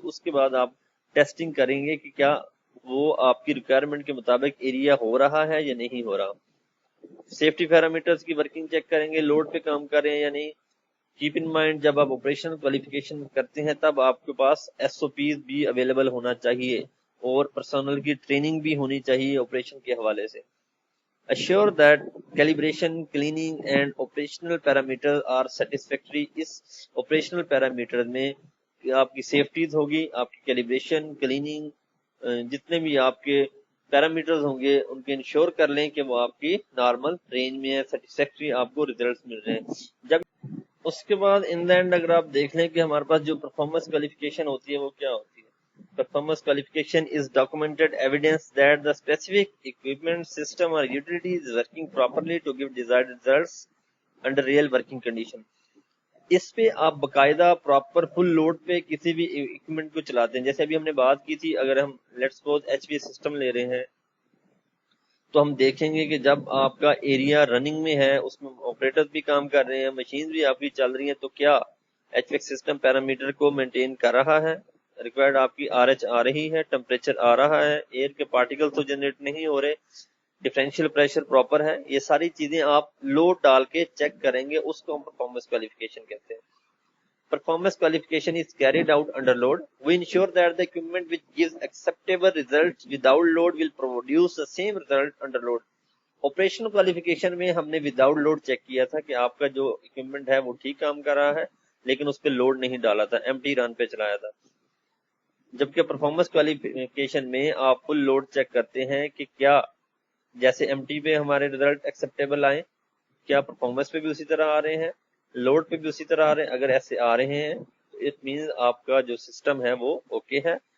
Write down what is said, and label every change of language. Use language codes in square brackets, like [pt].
[ur] اس کے بعد آپ ٹیسٹنگ کریں گے کہ کیا وہ آپ کی ریکوائرمنٹ کے مطابق ایریا ہو رہا ہے یا نہیں ہو رہا. سیفٹی پیرامیٹرز کی ورکنگ چیک کریں گے، لوڈ پہ کام کر رہے ہیں یا نہیں، [en] keep in mind [ur] جب آپ آپریشنل کوالیفیکیشن کرتے ہیں تب آپ کے پاس SOPs بھی اویلیبل ہونا چاہیے اور پرسنل کی ٹریننگ بھی ہونی چاہیے آپریشن کے حوالے سے. [en] Assure that calibration, cleaning and operational parameters are satisfactory. [ur] اس operational parameters میں آپ کی سیفٹیز ہوگی, آپ کی کیلیبریشن, کلیننگ, جتنے بھی آپ کے پیرامیٹرز ہوں گے ان کے انشور کر لیں کہ وہ آپ کی نارمل رینج میں ہے, سیٹسفیکٹری آپ کو ریزلٹس مل رہے ہیں. جب اس کے بعد [en] in the end [ur] اگر آپ دیکھ لیں کہ ہمارے پاس جو پرفارمنس کوالیفیکیشن ہوتی ہے وہ کیا ہوتی ہے. [en] Performance qualification is documented evidence that the specific equipment, system or utility is working properly to give desired results under real working condition. [ur] اس پہ آپ باقاعدہ پراپر فل لوڈ پہ کسی بھی اکوپمنٹ کو چلاتے ہیں. جیسے ابھی ہم نے بات کی تھی, اگر ہم [en] let's suppose [ur] HV سسٹم لے رہے ہیں تو ہم دیکھیں گے کہ جب آپ کا ایریا رننگ میں ہے, اس میں آپریٹر بھی کام کر رہے ہیں, مشین بھی آپ کی چل رہی ہیں, تو کیا HVAC سسٹم پیرامیٹر کو مینٹین کر رہا ہے, ریکوائرڈ آپ کی RH آ رہی ہے, ٹمپریچر آ رہا ہے, ایئر کے پارٹیکل تو جنریٹ نہیں ہو رہے, ڈفرینشیل پریشر پراپر ہے. یہ ساری چیزیں آپ لوڈ ڈال کے چیک کریں گے, اس کو ہم پرفارمنس کوالیفیکیشن کہتے ہیں. [en] Performance qualification is carried out under load. We ensure that the equipment which gives acceptable results without load will produce the same result under load. [ur] Operational qualification میں ہم نے وداؤٹ لوڈ چیک کیا تھا کہ آپ کا جو اکوپمنٹ ہے وہ ٹھیک کام کر رہا ہے, لیکن اس پہ لوڈ نہیں ڈالا تھا, empty رن پہ چلایا تھا. جبکہ پرفارمنس کوالیفیکیشن میں آپ فل لوڈ چیک کرتے ہیں کہ کیا جیسے MT پہ ہمارے ریزلٹ ایکسیپٹیبل آئے, کیا پرفارمنس پہ بھی اسی طرح آ رہے ہیں, لوڈ پہ بھی اسی طرح آ رہے ہیں. اگر ایسے آ رہے ہیں تو [en] it means [ur] آپ کا جو سسٹم ہے وہ اوکے ہے.